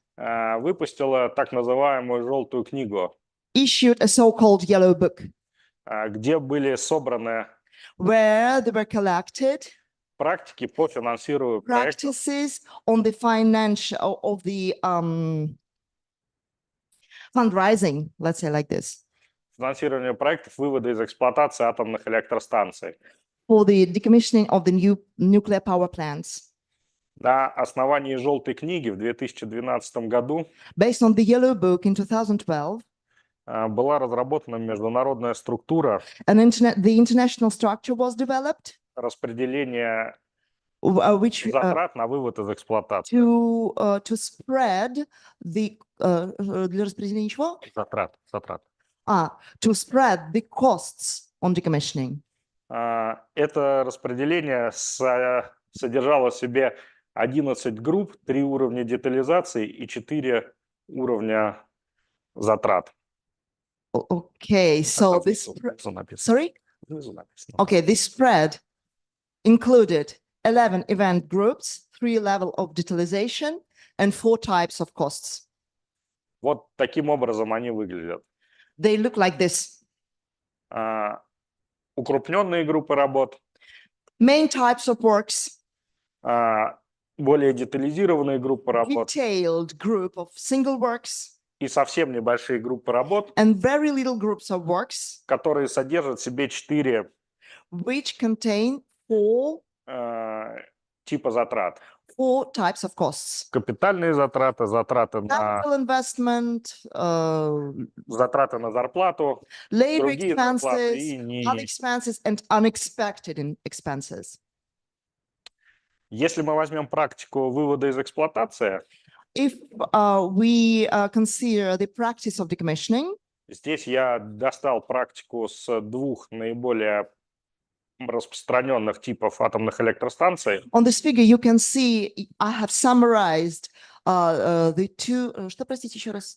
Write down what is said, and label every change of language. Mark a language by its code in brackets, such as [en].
[ru] выпустила так называемую «желтую книгу», [en] issued a so-called yellow book [ru] где были собраны [en] where they were collected [ru] практики по финансированию проектов, [en] practices on the financial of the fundraising, let's say like this, [ru] финансирование проектов вывода из эксплуатации атомных электростанций. [en] for the decommissioning of the new nuclear power plants. [ru] На основании «желтой книги» в 2012 году [en] Based on the yellow book in 2012, [ru] была разработана международная структура [en] the international structure was developed, [ru] распределения [en] which [ru] затрат на вывод из эксплуатации. [en] to spread the [ru] для распределения чего? Затрат. [en] To spread the costs on decommissioning. [ru] Это распределение содержало в себе 11 групп, 3 уровня детализации и 4 уровня затрат. [en] Okay, so this, [ru] Внизу написано. [en] sorry? [ru] Внизу написано. [en] Okay, this spread included 11 event groups, 3 level of detalization, and 4 types of costs. [ru] Вот таким образом они выглядят. [en] They look like this. [ru] Укрупненные группы работ, [en] Main types of works, [ru] более детализированные группы работ [en] detailed group of single works, [ru] и совсем небольшие группы работ, [en] and very little groups of works, [ru] которые содержат в себе 4 [en] which contain 4 [ru] типа затрат. [en] 4 types of costs. [ru] Капитальные затраты, затраты на [en] Capital investment, [ru] зарплату, [en] labor [ru] другие зарплаты и [en] expenses, other expenses, and unexpected expenses. [ru] Если мы возьмем практику вывода из эксплуатации, [en] If we consider the practice of decommissioning, [ru] здесь я достал практику с 2 наиболее распространенных типов атомных электростанций. [en] on this figure you can see I have summarized the two, [ru] что, простите, еще раз?